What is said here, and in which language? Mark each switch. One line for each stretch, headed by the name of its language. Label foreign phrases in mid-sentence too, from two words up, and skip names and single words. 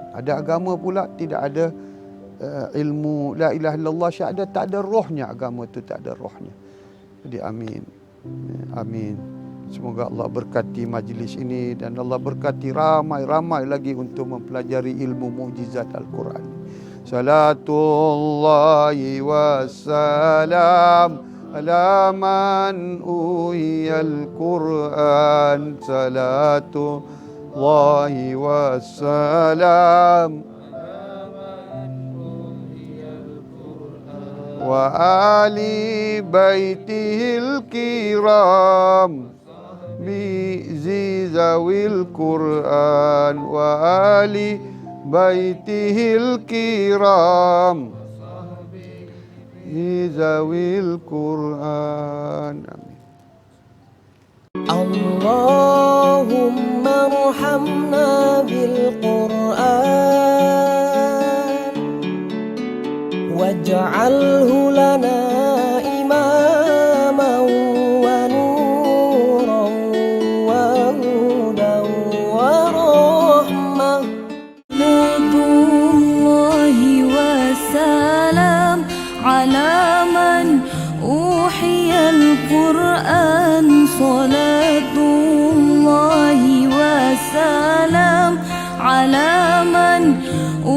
Malay: Ada agama pula tidak ada ilmu
Arabic: la ilaha illallah
Malay: syahadat, tak ada rohnya. Agama itu tak ada rohnya. Jadi amin. Amin. Semoga Allah berkati majlis ini dan Allah berkati ramai-ramai lagi untuk mempelajari ilmu mukjizat Al-Quran.
Arabic: صلاة الله والسلام على من أوحي القرآن. صلاة الله والسلام وآل بيته الكرام بذوي القرآن وآل بيته الكرام بذوي القرآن. آمين. اللهم ارحمنا بالقرآن واجعله لنا إماما ونورا وهدى ورحمة. صلاة الله والسلام على من أوحي القرآن. صلاة الله والسلام على من